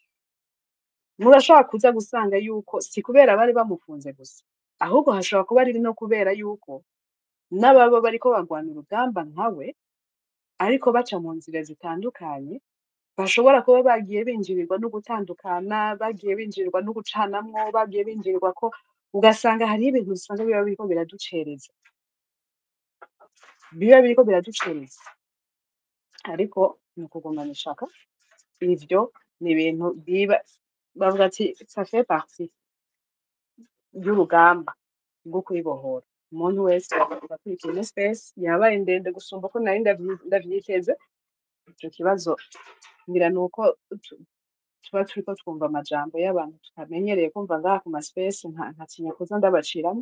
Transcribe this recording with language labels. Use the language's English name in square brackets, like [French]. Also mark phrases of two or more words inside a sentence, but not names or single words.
[Rundi] Murashobora kuza gusanga yuko si kubera bari bamufunze gusa, ahubwo hashobora kuba ari no kubera yuko n'ababa bariko bagwana urugamba nkawe, ariko baca mu nzira zitandukanye, bashobora kuba bagiye binjirirwa no gutandukana, bagiye binjirirwa no gucanamwo, bagiye binjirirwa ko, ugasanga hariho ibintu usanga biba biriko biraducereza. Ariko ni ukugumana ishaka. Ivyo ni ibintu biba, bavuga ati [French] ça fait partie [Rundi] y'urugamba rwo kwibohora. Umuntu wese akurikira ino space yabaye ndende gusumba ko nari ndavyiteze. Ico kibazo ngira nuko tuba turiko twumva amajambo y'abantu tutamenyereye kumva ngaha ku ma space, nkatinya kuza ndabaciramwo.